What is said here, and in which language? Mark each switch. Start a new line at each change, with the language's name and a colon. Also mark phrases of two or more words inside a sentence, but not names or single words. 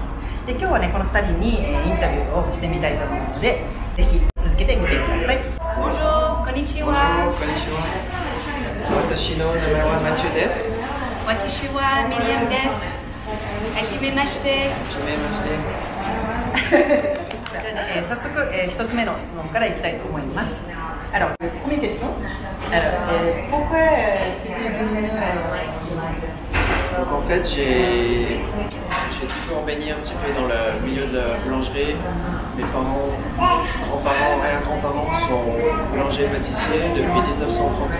Japanese: で今日はねこの2人に、インタビューをしてみたいと思うので、ぜひ続けてみてください。Bonjour, konnichiwa. Bonjour, こんにちは。私の名前はMathieuです. 私はMiriamです。はじめまして. Hajimemashite. 早速、1つ目の質問からいきたいと思います。
French: Alors, première question. Alors, pourquoi est-ce que tu es venu Donc en fait, j'ai toujours baigné un petit peu dans le milieu de la boulangerie. Mes parents, grands-parents, arrière-grands-parents sont boulangers-pâtissiers depuis 1935.